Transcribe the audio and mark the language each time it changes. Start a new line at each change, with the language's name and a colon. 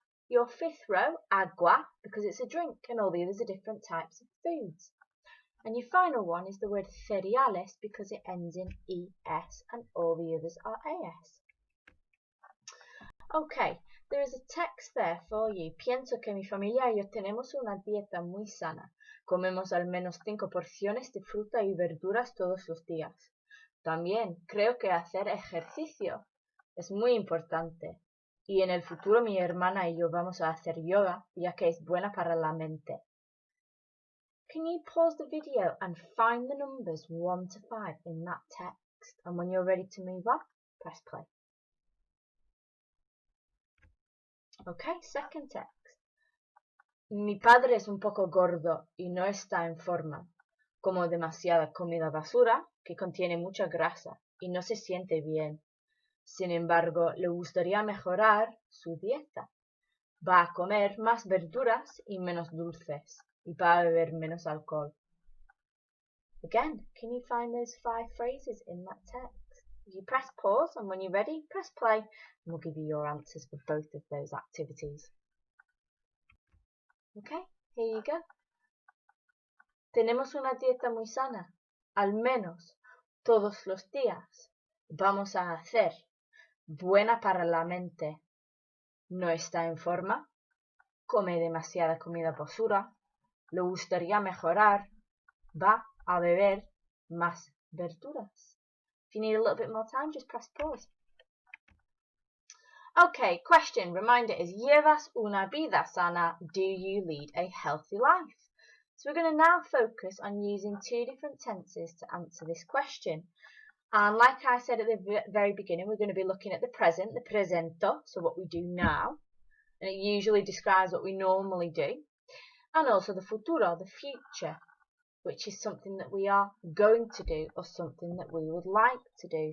English: Your fifth row, agua, because it's a drink, and all the others are different types of foods. And your final one is the word cereales, because it ends in es, and all the others are as. Okay, there is a text there for you.
Spanish: Pienso que mi familia y yo tenemos una dieta muy sana. Comemos al menos 5 porciones de fruta y verduras todos los días. También creo que hacer ejercicio es muy importante. Y en el futuro mi hermana y yo vamos a hacer yoga, ya que es buena para la mente.
English: Can you pause the video and find the numbers 1 to 5 in that text? And when you're ready to move on, press play. Okay, second text.
Spanish: Mi padre es un poco gordo y no está en forma. Como demasiada comida basura que contiene mucha grasa y no se siente bien. Sin embargo, le gustaría mejorar su dieta. Va a comer más verduras y menos dulces y va a beber menos alcohol.
English: Again, can you find those 5 phrases in that text? You press pause, and when you're ready, press play, and we'll give you your answers for both of those activities. Okay, here you go.
Spanish: Tenemos una dieta muy sana, al menos todos los días. Vamos a hacer, buena para la mente. No está en forma, come demasiada comida basura, le gustaría mejorar, va a beber más verduras.
English: If you need a little bit more time, just press pause. Okay, question, reminder is,
Spanish: ¿Llevas una vida sana?
English: Do you lead a healthy life? So we're going to now focus on using two different tenses to answer this question. And like I said at the very beginning, we're going to be looking at the present, the presento, so what we do now. And it usually describes what we normally do. And also the futuro, the future, which is something that we are going to do or something that we would like to do.